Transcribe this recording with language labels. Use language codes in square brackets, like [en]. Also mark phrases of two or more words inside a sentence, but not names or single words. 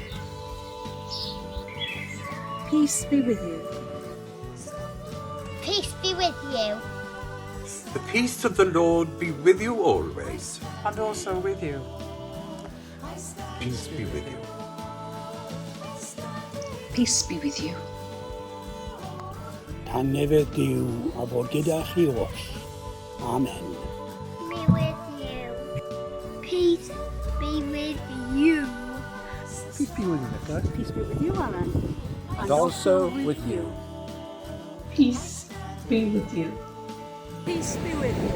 [en] Peace be with you. Peace be with you. The peace of the Lord be with you always. And also with you. Peace be with you. Peace be with you. [cy] Tanefedd Duw a fod gyda chi oll. [en] Amen. Be with you. Peace be with you. Peace be with you, Nicholas. Peace be with you, Alan. And also with you. Peace be with you. Peace be with you.